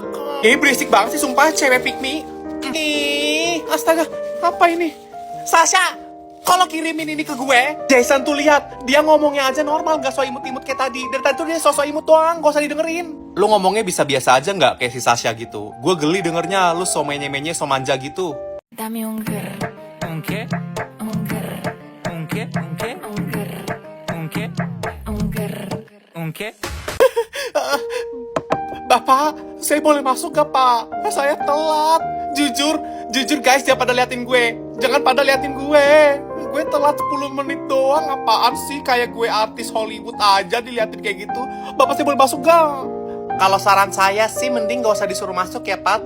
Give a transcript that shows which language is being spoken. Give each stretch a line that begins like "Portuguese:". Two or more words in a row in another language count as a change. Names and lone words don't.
Indonesian: Berisik banget sih sumpah, cewek
English: pick me.
Indonesian: Astaga, apa ini? Sasha, kalau kirimin ini ke gue, Jason tuh lihat, dia ngomongnya aja normal, gak so imut-imut kayak tadi. Dari tadi tuh dia so imut doang, gak usah didengerin. Lu ngomongnya bisa biasa aja gak kayak si Sasha gitu? Gue geli dengernya, lu so menye-menye, so manja gitu.
Spanish: Dame un ger. Un qué? Un ger. Un qué? Un qué? Un ger. Un qué? Un ger. Un qué?
Indonesian: Bapak, saya boleh masuk gak Pak? Saya telat. Jujur guys, jangan pada liatin gue. Jangan pada liatin gue. Gue telat 10 menit doang. Apaan sih, kayak gue artis Hollywood aja diliatin kayak gitu. Bapak saya boleh masuk gak? Kalau saran saya sih mending gak usah disuruh masuk ya Pak.